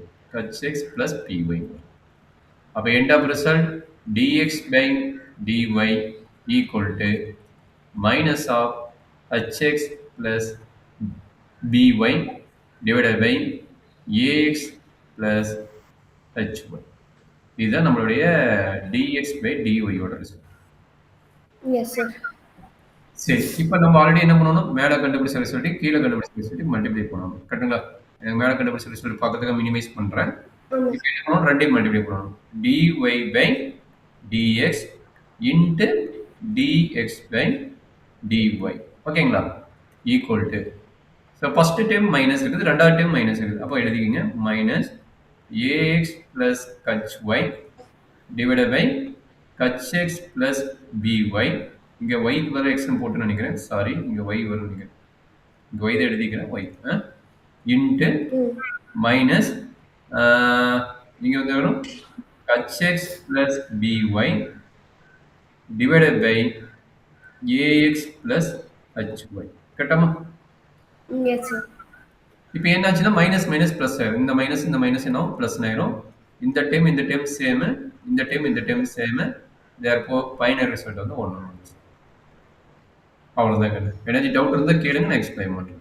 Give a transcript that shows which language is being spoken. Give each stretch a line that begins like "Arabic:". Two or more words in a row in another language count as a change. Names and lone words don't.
English: hx plus py வரும். அப்ப end of result dx by dy equal to minus of hx plus by divided by ax plus hy.
Tamil: இதுதான் நம்மளுடைய
English: dx by dy
Tamil: ஓட ரிசல்ட்.
English: yes sir.
Tamil: சரி, இப்போ நம்ம ஆல்ரெடி என்ன பண்ணணும்? மேலே கண்டுபிடிச்ச ரிசல்ட் கீழே கண்டுபிடிச்ச ரிசல்ட் மல்டிப்ளை பண்ணணும். கரெக்ட்டுங்களா? எனக்கு மேலே கண்டுபிடிச்ச ரிசல்ட் பார்க்கறதுக்கு மினிமைஸ் பண்றேன். இப்போ என்ன பண்ணணும்? ரெண்டையும் மல்டிப்ளை பண்ணணும்.
English: dy by dx into dx by dy.
Tamil: ஓகேங்களா?
English: equal to, so first time minus
Tamil: இருக்குது, ரெண்டாவது
English: time minus இருக்குது.
Tamil: அப்போ எழுதிக்கிங்க
English: மைனஸ் ax plus hy divided by hx plus by.
Tamil: இங்க y க்கு பதிலா x ன்னு போட்டு நினைக்கிறேன். சாரி, இங்க y வரும் நினைக்கிறேன். இங்க y தான் எழுதிக்கிறேன்.
English: y into minus
Tamil: இங்க வந்து வரும்
English: hx plus by divided by ax plus hy.
Tamil: கரெக்டாமா?
English: yes sir.
Tamil: இப்போ என்னாச்சுன்னா
English: minus minus plus
Tamil: ஆயிரும். இந்த மைனஸ் என்ன பிளஸ் ஆயிரும். இந்த
English: time same,
Tamil: இந்த
English: time same. therefore final result
Tamil: வந்து 1 1. அவ்வளவுதான்.
English: energy doubt
Tamil: இருந்தா கேளுங்க, நான் எக்ஸ்பிளைன் பண்றேன்.